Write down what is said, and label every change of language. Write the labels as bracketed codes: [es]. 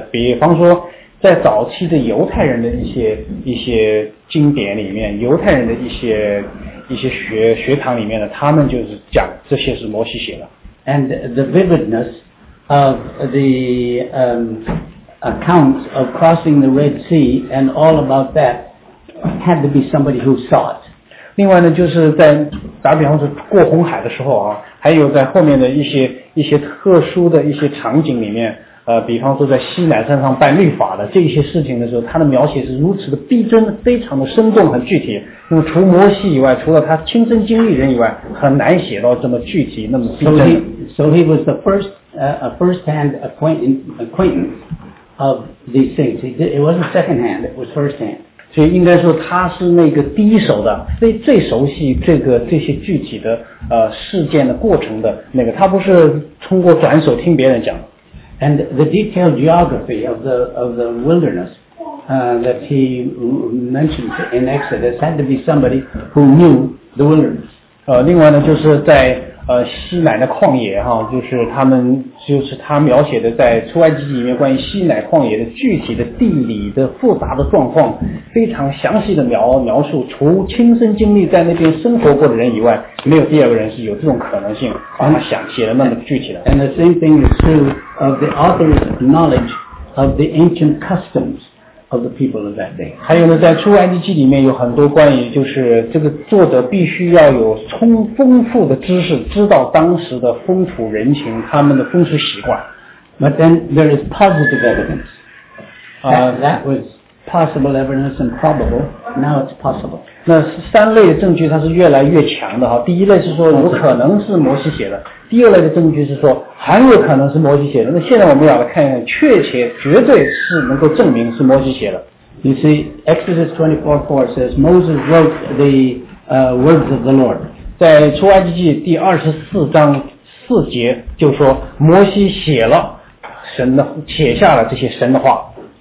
[zh] 比方说，在早期的犹太人的一些经典里面，犹太人的一些学堂里面呢，他们就是讲这些是摩西写的。 [en] And the vividness of the accounts of crossing the Red Sea and all about that had to be somebody who saw it. [zh] 另外呢，就是在打比方说过红海的时候啊，还有在后面的一些特殊的一些场景里面，比方说在西乃山上办律法的这些事情的时候，他的描写是如此的逼真，非常的生动，很具体。那么除摩西以外，除了他亲身经历人以外，很难写到这么具体，那么逼真。 [en] So he was the first a first-hand acquaintance. Of these things, it wasn't second-hand; it was first-hand. [zh] 所以应该说他是那个第一手的，最熟悉这些具体的事件的过程的那个。他不是通过转手听别人讲。 [en] And the detailed geography of the wilderness that he mentioned in Exodus had to be somebody who knew the wilderness. [zh] 另外呢，就是在西乃的旷野哈，就是他描写的在出埃及记里面关于西乃旷野的具体的地理的复杂的状况，非常详细的描述。除亲身经历在那边生活过的人以外，没有第二个人是有这种可能性把他想写的那么具体的。 [en] And the same thing is true of the author's knowledge of the ancient customs of the people of that day. [zh] 还有呢，在出埃及记里面有很多关于就是这个作者必须要有丰富的知识，知道当时的风土人情，他们的风俗习惯。 [en] But then there is positive evidence. That was possible evidence and probable. Now it's possible. [zh] 那三类的证据它是越来越强的哈。第一类是说有可能是摩西写的，第二类的证据是说很有可能是摩西写的。那现在我们要来看一看，确切绝对是能够证明是摩西写的。 [en] You see, Exodus 24:4 says Moses wrote the words of the Lord. [zh] 在出埃及记第24:4就说摩西写了神的，写下了这些神的话。